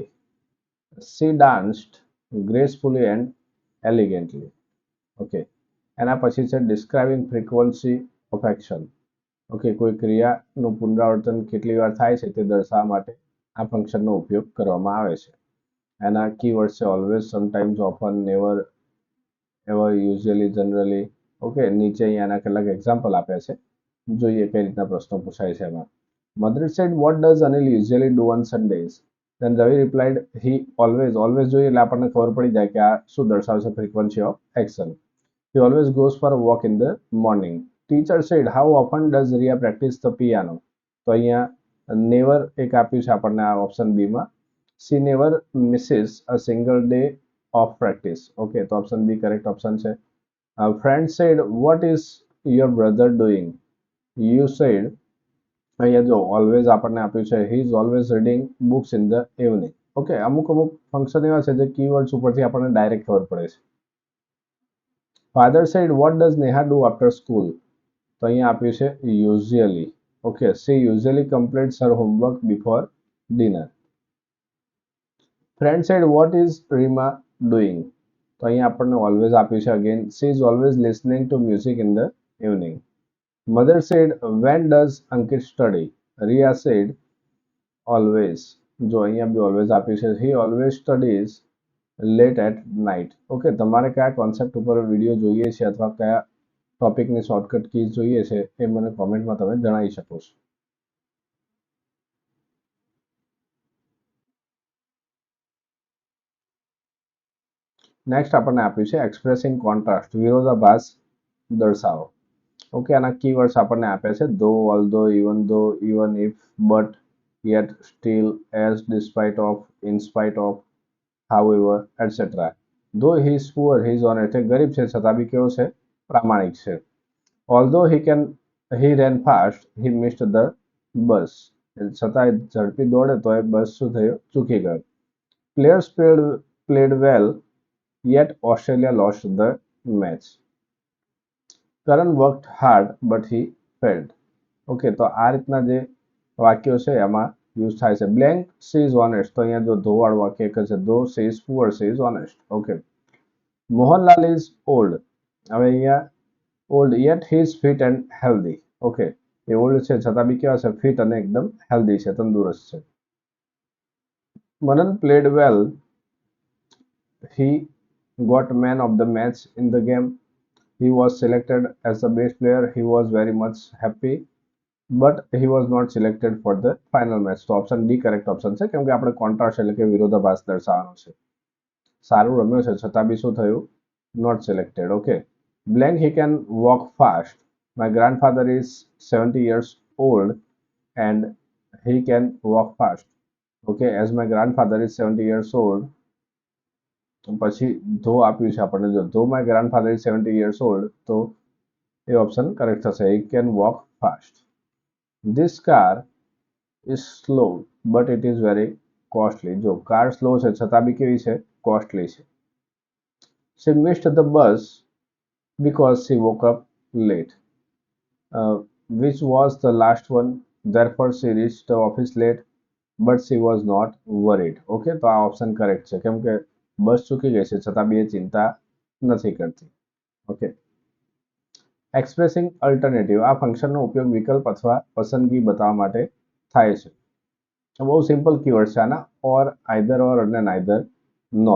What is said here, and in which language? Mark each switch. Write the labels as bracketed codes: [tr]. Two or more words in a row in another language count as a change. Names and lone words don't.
[en] She danced gracefully and elegantly. Okay, [gu] એના પછી છે [en] describing frequency of action. [gu] ઓકે, કોઈ ક્રિયાનું પુનરાવર્તન કેટલી વાર થાય છે તે દર્શાવવા માટે આ ફંક્શનનો ઉપયોગ કરવામાં આવે છે. એના કીવર્ડ છે [en] always, sometimes, often, never, ever, usually, generally. [gu] ઓકે, નીચે અહીંયા એના કેટલાક એક્ઝામ્પલ આપ્યા છે, જોઈએ કઈ રીતના પ્રશ્નો પૂછાય છે એમાં. [en] Mother said, what does Anil usually do on Sundays? Then Ravi replied, he always. [gu] Always જોઈએ એટલે આપણને ખબર પડી જાય કે આ શું દર્શાવે છે? [en] frequency of action. He always goes for a walk in the morning. Teacher said, how often does Ria practice the piano? [gu] તો અહીંયા નેવર એક આપ્યું છે આપણને આ [en] option B [gu] માં. [en] She never misses a single day of practice. [gu] ઓકે, તો [en] option B correct option [gu] છે. [en] Friend said, what is your brother doing? You said, [gu] અહીંયા જો ઓલવેઝ આપણને આપ્યું છે [en] he is always reading books in the evening. [gu] ઓકે, અમુક ફંક્શન એવા છે જે કીવર્ડ્સ ઉપરથી આપણને ડાયરેક્ટ ખબર પડે છે. [en] Father said, what does Neha do after school? [gu] તો અહીંયા આપ્યું છે usually. [en] ઓકે, she usually completes her homework before dinner. Friend said, what is Rima doing? [gu] તો અહીંયા આપણને always આપ્યું છે again. [en] She is always listening to music in the evening. Mother said, when does Ankit study? Ria said, always. [gu] જો અહીંયા બી always આપ્યું છે. [en] He always studies late at night. [gu] ઓકે, તમારે કયા કોન્સેપ્ટ ઉપર વિડીયો જોઈએ છે અથવા કયા ટોપિકની શોર્ટકટ કીઝ જોઈએ છે એ મને કોમેન્ટમાં તમે જણાવી શકો છો. નેક્સ્ટ આપણને આપ્યું છે [en] expressing contrast, [gu] વિરોધાભાસ દર્શાવો. ઓકે, આના કીવર્ડ્સ આપણને આપ્યા છે [en] though, although, even if, but, yet, still, as, despite of, in spite of, however, etc. Though he is poor, he is honest. [gu] એ ગરીબ છે છતાં બી કેવો છે? પ્રામાણિક છે. [en] Although he ran fast, he missed the bus. [gu] છતાં ઝડપી દોડે તો એ બસ શું થયો? ચૂકી ગયો. [en] Players played well, yet Australia lost the match. Karan worked hard, but he failed. [gu] ઓકે, તો આ રીતના જે વાક્યો છે એમાં યુઝ થાય છે. [en] blank she is honest, [gu] તો અહીંયા જો ધોવાળું વાક્ય એક છે, [en] though she is poor, she is honest. okay, Mohanlal is old, [gu] હવે અહીંયા [en] old yet he is fit and healthy. [gu] ઓકે, એ ઓલ્ડ છે છતાં બી કેવા છે? ફિટ અને એકદમ હેલ્ધી છે, તંદુરસ્ત છે. [en] Manan played well, he got man of the match in the game. He was selected as the best player. He was very much happy. but he was not selected for the final match. [gu] તો [en] option D correct option [gu] છે, કેમ કે આપણે કોન્ટ્રાસ્ટ એટલે કે વિરોધાભાસ દર્શાવવાનો છે. સારું રમ્યો છે છતાં બી શું થયું? [en] not selected. [gu] ઓકે. [en] blank he can walk fast. my grandfather is 70 years old and he can walk fast. Okay, as my grandfather is 70 years old. [gu] પછી ધો આપ્યું છે આપણને. [en] જો though my grandfather is 70 years old, [gu] તો એ ઓપ્શન કરેક્ટ થશે. [en] he can walk fast. this car is slow but it is very costly. [gu] જો [en] car slow [gu] છે છતાં બી કેવી છે? કોસ્ટલી છે. [en] she missed the bus because she woke up late. Which was the last one, therefore she reached the office late, but she was not worried. [gu] Okay, તો આ [en] option correct [gu] છે, કેમ કે બસ ચૂકી ગઈ છે છતાં બી એ ચિંતા નથી કરતી. ઓકે. [en] expressing alternative. [gu] આ ફંક્શનનો ઉપયોગ વિકલ્પ અથવા પસંદગી બતાવવા માટે થાય છે. બહુ [en] simple keyword [gu] છે આના. [en] or, either or [gu] અને [en] neither nor.